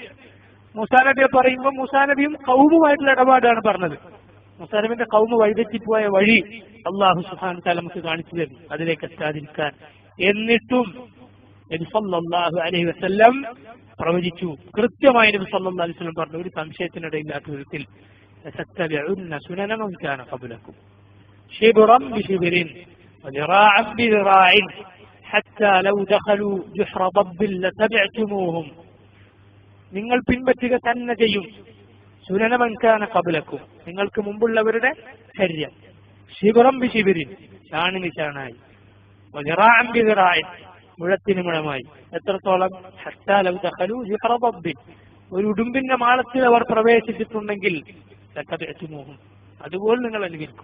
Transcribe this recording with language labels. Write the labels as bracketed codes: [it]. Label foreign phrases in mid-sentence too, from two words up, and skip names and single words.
[ml] മൂസാ നബിയെ പറയുമ്പോൾ മൂസാ നബിയും ഖൗമുമായിട്ടുള്ള ഇടപാടാണ് പറഞ്ഞത്. മൂസാ നബിന്റെ ഖൗമ് വഴിതെറ്റിപ്പോയ വഴി [ar] الله سبحانه وتعالى [ml] നമുക്ക് കാണിച്ചു തരുന്നു, അതിലേക്ക് എത്താതിരിക്കാൻ. എന്നിട്ടും നബി [ar] صلى الله عليه وسلم [ml] പ്രവചിച്ചു, കൃത്യമായി നബി [ar] صلى الله عليه وسلم [ml] പറഞ്ഞു, ഒരു സംശയത്തിനിടയില്ലാത്ത വിധത്തിൽ [ar] لتتبعن سنن من كان قبلكم شبرا بشبر وذراعا بذراع حتى لو دخلوا جحر ضب لتبعتموهم. [ml] നിങ്ങൾ പിൻപറ്റുക തന്നെ ചെയ്യും [ar] سنن من كان قبلكم, [ml] നിങ്ങൾക്ക് മുമ്പുള്ളവരുടെ ചര്യ. [ar] شبرا بشبر, [ml] ചാണിന് ചാണായി, [ar] وذراعا بذراع, [ml] മുഴത്തിന് മുഴമായി. എത്രത്തോളം? [ar] حتى لو دخلوا جحر ضب, [ml] ഒരു ഉടുമ്പിന്റെ മാളത്തിൽ അവർ പ്രവേശിച്ചിട്ടുണ്ടെങ്കിൽ ലതബഅ്തുമൂഹും, അതുപോലെ നിങ്ങൾ അനുകരിക്കും.